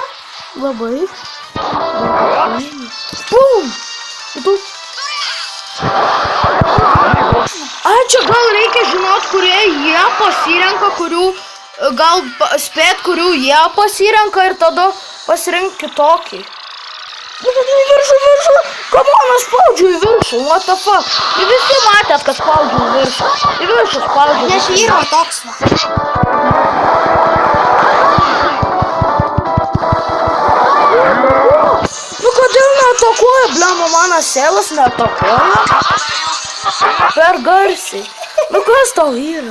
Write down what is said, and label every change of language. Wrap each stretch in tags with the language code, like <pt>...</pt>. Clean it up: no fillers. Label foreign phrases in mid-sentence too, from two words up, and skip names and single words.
<lt>labai. Pum! Ai, čia gal reikia žinot, kurie jie pasirenka, gal spėt, kurių jie pasirenka ir tada pasirink kitokį. Į viršų.</lt> <en>Come on,</en> <lt>aš spaudžiu į viršų,</lt> <en>what the fuck.</en> <lt>Ir visi matėt, kad spaudžiu į viršų. Į viršų spaudžiu. Nes yra toks va. Nu kodėl neatakuoja, blemo, mano sėlas neatakuoja? Per garsiai. Nu kas tau yra?</lt>